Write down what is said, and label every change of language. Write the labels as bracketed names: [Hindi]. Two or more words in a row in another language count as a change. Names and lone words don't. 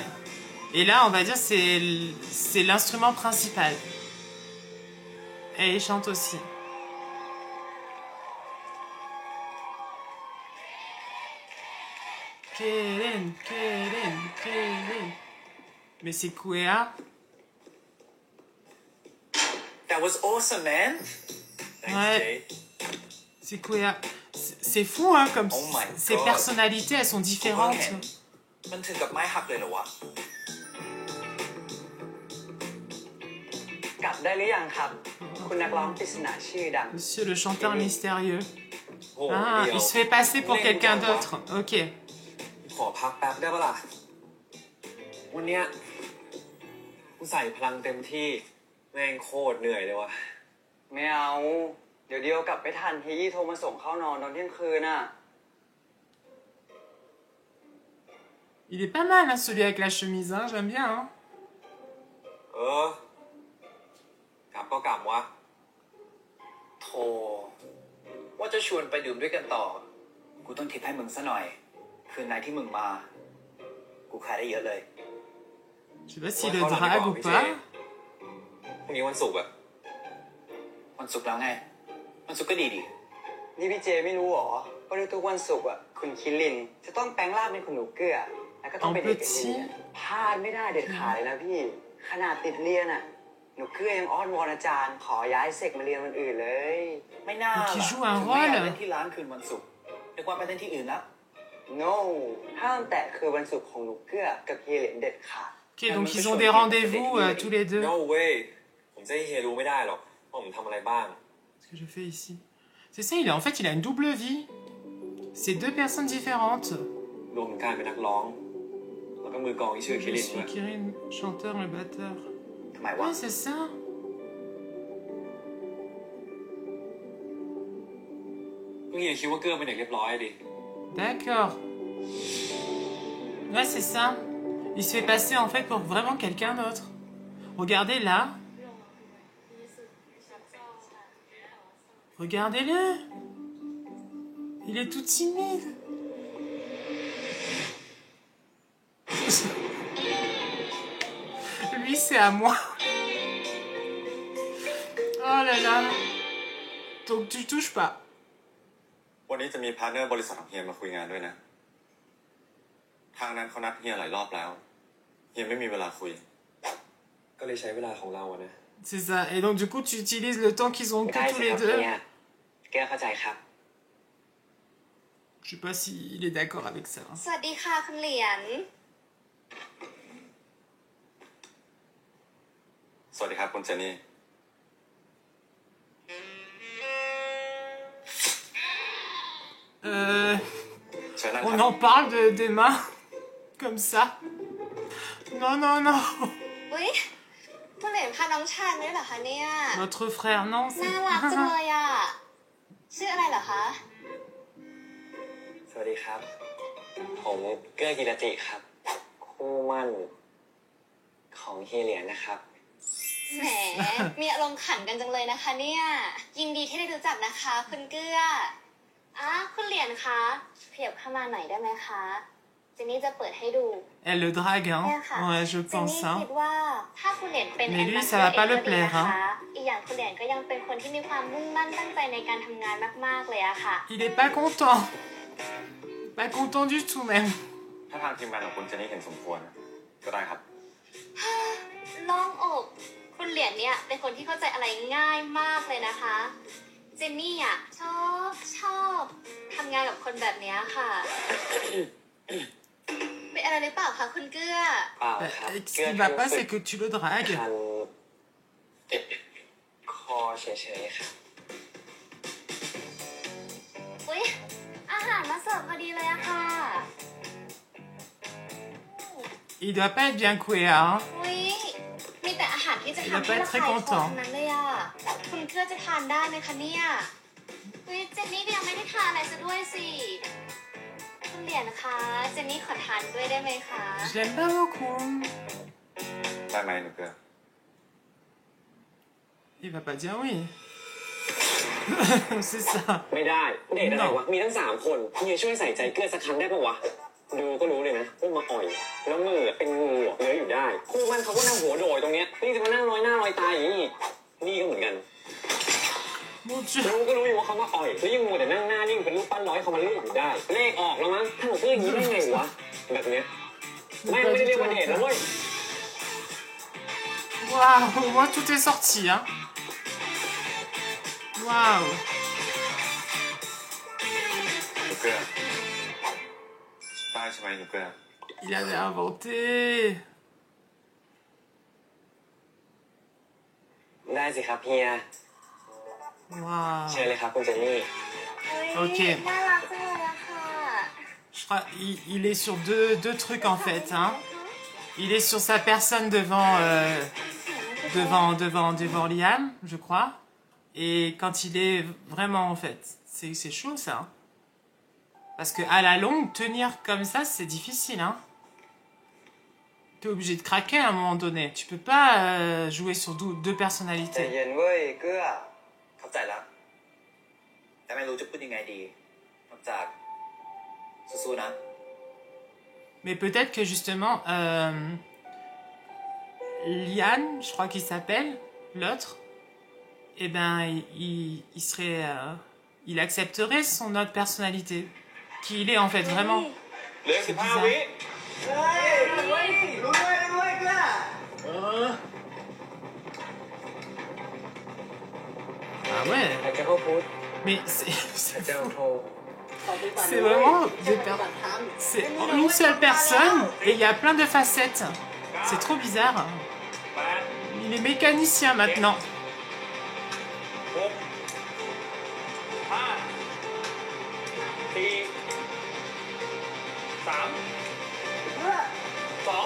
[French] Et là on va dire c'est l'instrument principal. Et il chante aussi. Keren. Mais c'est Kuea. [English] That was awesome, man. [French] Ouais. C'est Kuea. C'est fou, hein, comme [English] Oh my [French] ces [English] God. [French] personnalités, elles sont différentes. [Thai] มันถึงกับไม้หักเลยเหรอวะ กลับได้หรือยังครับ คุณนักร้องปริศนาชื่อดัง [French] Monsieur le chanteur mystérieux. [Thai] โอ้ [French] Ah, [Thai] เดี๋ยว [French] il se fait passer pour quelqu'un d'autre. Ok. [Thai] ขอพักแป๊บได้ปะล่ะ วันเนี้ยกูใส่พลังเต็มที่ แม่งโคตรเหนื่อยเลยวะ ไม่เอา เดี๋ยวเดียวกลับไปทันเฮียโทรมาส่งเข้านอนตอนเที่ยงคืนน่ะ [French] Il est pas mal, hein, celui avec la chemise, hein, j'aime bien. Hein. [Thai] กลับก็กลับวะโธ่ว่าจะชวนไปดื่มด้วยกันต่อ กูต้องทิปให้มึงซะหน่อย คืนไหนที่มึงมา กูขายได้เยอะเลย [French] Je sais pas s'il le drague ou pas. [Thai] พรุ่งนี้วันศุกร์อะวันศุกร์แล้วไง วันศุกร์ก็ดีดิ นี่พี่เจไม่รู้หรอว่าทุกวันศุกร์อ่ะคุณคิรินจะต้องแปลงร่างเป็นคุณหนูเกลือแล้วก็ต้องไปเดทกับเฮียพลาดไม่ได้เด็ดขาดเลยนะพี่ ขนาดติดเรียนอ่ะหนูเกลือยังอ้อนวอนอาจารย์ ขอย้ายเซกมาเรียนวันอื่นเลย ไม่น่า [French] Donc [Thai] ล่ะ [French] il joue un [Thai] ถึงไม่อยาก [French] rôle. [Thai] เล่นที่ร้านคืนวันศุกร์นึกว่าไปเล่นที่อื่นแล้ว no ห้ามแตะคือวันศุกร์ของหนูเกลือกับเฮียเหรียญเด็ดขาด [French] Ok, donc ils ont des rendez-vous tous les deux. [English] No way [Thai] ผมจะให้เฮียรู้ไม่ได้หรอกว่าผมทำอะไรบ้าง [French] Qu'est-ce que je fais ici? C'est ça, en fait, il a une double vie. C'est deux personnes différentes. [Thai] รวมถึงการเป็นนักร้อง แล้วก็มือกลองที่ชื่อคิรินด้วย [French] Monsieur Kirin, chanteur, le batteur. [Thai] ทำไมวะ [French] Ouais, c'est ça. [Thai] ก็เฮียคิดว่าเกื้อเป็นเด็กเรียบร้อยดิ [French] D'accord. Ouais, c'est ça. Il se fait passer en fait pour vraiment quelqu'un d'autre. Regardez là. Regardez-le. Il est tout timide. Lui, c'est à moi. Oh là là. Donc tu touches pas. [Thai] วันนี้จะมีพาร์ทเนอร์บริษัทของเฮียมาคุยงานด้วยนะ ทางนั้นเขานัดเฮียหลายรอบแล้ว เฮียไม่มีเวลาคุย ก็เลยใช้เวลาของเราอะนะ [French] C'est ça. Et donc du coup, tu utilises le temps qu'ils ont que [Thai] ได้ [French] tous [Thai] สิ [French] les [Thai] ครับ [French] deux. [Thai] เฮียเกลือเข้าใจครับ [French] Je sais pas s'il est d'accord avec ça. [Thai] สวัสดีค่ะคุณเหรียญ สวัสดีครับคุณเจนี่ เชิญนั่งค [French] On [Thai] รับ [French] en parle des mains comme ça. Non, non, non. [Thai] อุ๊ยคุณเหรียญพาน้องชายมาด้วยเหรอคะเนี่ย [French] Notre frère, non. [Thai] น่ารักจังเลยอ่ะ ชื่ออะไรเหรอคะ สวัสดีครับ ผมเกลือกิรติครับ คคู่มั่นของเฮียเหรียญนะครับ แหม มีอารมณ์ขันกันจังเลยนะคะเนี่ยยินดีที่ได้รู้จักนะคะคุณเกื้อคุณเหรียญคะขยับเข้ามาหน่อยได้ไหมคะเจนนี่จะเปิดให้ดู [French] Elle le drague, hein? [Thai] เนี่ยค่ะ [French] Ouais, je [Thai] เจน [French] pense, [Thai] นี่ [French] hein. [Thai] คิดว่าถ้าคุณเหรียญเป็น [French] Mais lui, [Thai] แอมบาส [French] ça va pas [Thai] เดอ [French] le [Thai] ร์ก็ดี [French] plaire, [Thai] นะคะ [French] hein. [Thai] อีกอย่างคุณเหรียญก็ยังเป็นคนที่มีความมุ่งมั่นตั้งใจในการทำงานมากๆเลยอะค่ะ [French] Il est pas content. Pas content du tout, même. [Thai] ถ้าทางทีมงานของคุณเจนนี่เห็นสมควรก็ได้ครับ โล่งอกคุณเหรียญเนี่ยเป็นคนที่เข้าใจอะไรง่ายมากเลยนะคะ เจนนี่อ่ะชอบทำงานกับคนแบบเนี้ยค่ะ เป็นอะไรหรือเปล่าคะคุณเกื้อ เปล่า [French] Bah, [Thai] ครับ [French] ce qui va pas, c'est que tu le dragues. [Thai] คันคอเฉยๆครับ อุ๊ยอาหารมาเสิร์ฟพอดีเลยอะค่ะ [French] Il doit pas être bien couvert, hein. [Thai] อุ๊ยมีแต่อาหารที่จะทำให้ระคายคอทั้งนั้นเลยอะคุณเกื้อจะทานได้ไหมคะเนี่ยอุ๊ยเจนนี่ก็ยังไม่ได้ทานอะไรซะด้วยสิคุณเหรียญคะเจนนี่ขอทานด้วยได้ไหมคะ [French] J'aime pas beaucoup. [Thai] ได้ไหมหนูเกลือ [French] Il va pas dire oui. C'est ça. [Thai] ไม่ได้เดทอะไรวะมีทั้ง3คนเฮียช่วยใส่ใจเกื้อสักครั้งได้ปะวะดูก็รู้เลยนะว่ามาอ่อยแล้วมือเป็นงูเลื้อยอยู่ได้คู่มันเขาก็นั่งหัวโดยตรงเนี้ยนี่จะมานั่งลอยหน้าลอยตาอย่างนี้นี่ก็เหมือนกัน [French] Mon Dieu. [Thai] รู้ก็รู้อยู่ว่าเขามาอ่อยแล้วยังมัวแต่นั่งหน้านิ่งเป็นรูปปั้นร้อยเขามาลูกอยู่ได้เลขออกแล้วมั้งถ้าหนูเพื่อนอย่างนี้ได้ไงวะแบบเนี้ยแม่งไม่ได้เรียกว่าเดทนะเว้ย [French] Waouh, au moins tout est sorti, hein. Waouh. [Thai] หนูเกลือได้ใช่ไหมหนูเกลือ [French] Il avait inventé. [Thai] ได้สิครับเฮีย [French] Waouh. [Thai] เชิญเลยครับคุณเจนนี่ อุ๊ย [French] Ok. [Thai] น่ารักจังเลยอะค่ะ [French] Je crois il est sur deux trucs en fait, hein. Il est sur sa personne devant Liam, je crois. Et quand il est vraiment en fait, c'est chaud ça. Hein. Parce que à la longue, tenir comme ça, c'est difficile, hein. T'es obligé de craquer à un moment donné. Tu peux pas jouer sur deux [Thai] ใจ [French] personnalités. [Thai] เย็นเว้ยเกื้อเข้าใจแล้วแต่ไม่รู้จะพูดยังไงดีนอกจากสู้ๆนะ [French] Mais peut-être que justement, Lian, je crois qu'il s'appelle, l'autre, eh ben, il serait, il accepterait son autre personnalité, qui il est en fait vraiment. [Thai] เหลือ [French] C'est [Thai] 15 [French] bizarre. [Thai] วิ รู้ด้วยเกื้อ [French] Ah ouais, [Thai] ไอ้เจ้าเขาพูด [French] mais [Thai] ไอ้ [French] c'est [Thai] เจ้า [French] fou. [Thai] โทร [French] C'est vraiment c'est une seule personne et il y a plein de facettes. C'est trop bizarre. [Thai] 8 [French] Il est mécanicien maintenant. [Thai] 6 5 4 3 2